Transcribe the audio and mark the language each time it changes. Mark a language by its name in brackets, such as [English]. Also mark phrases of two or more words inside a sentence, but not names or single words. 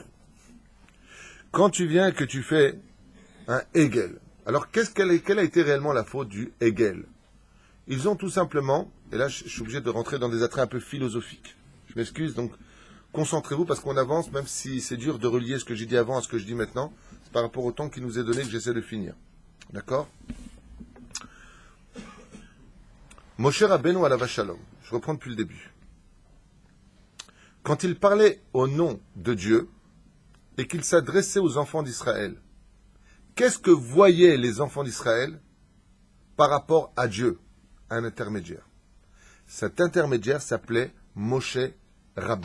[French] Quand tu viens et que tu fais un Egel, alors quelle a été réellement la faute du Egel? Ils ont tout simplement, et là je suis obligé de rentrer dans des attraits un peu philosophiques. Je m'excuse, donc concentrez-vous parce qu'on avance, même si c'est dur de relier ce que j'ai dit avant à ce que je dis maintenant, c'est par rapport au temps qui nous est donné que j'essaie de finir. D'accord? [Hebrew] משה רבנו עליו השלום. [French] Je reprends depuis le début. Quand il parlait au nom de Dieu et qu'il s'adressait aux enfants d'Israël, qu'est-ce que voyaient les enfants d'Israël par rapport à Dieu? Un intermédiaire. Cet intermédiaire s'appelait Moshe Rabbeinu.